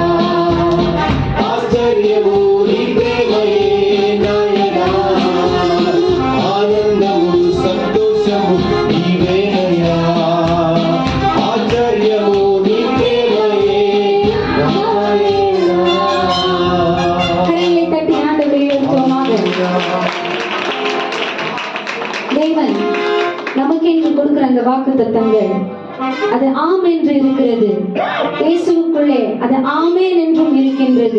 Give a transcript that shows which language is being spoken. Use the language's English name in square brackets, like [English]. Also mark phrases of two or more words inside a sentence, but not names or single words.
[Telugu] ఆశ్చర్యము నీ ప్రేమయే నాయనా ఆనందము సంతోషము నీవేనయ్యా ఆశ్చర్యము నీ ప్రేమయే నాయనా [Tamil] கரங்களை தட்டி ஆண்டவரை உயர்த்துவோமாக. தேவன் நமக்கென்று கொடுக்கிற அந்த வாக்குத்தத்தங்கள் அது ஆம் என்று இருக்கிறது. இயேசுவுக்குள்ளே அது ஆமேன் என்றும் இருக்கின்றது.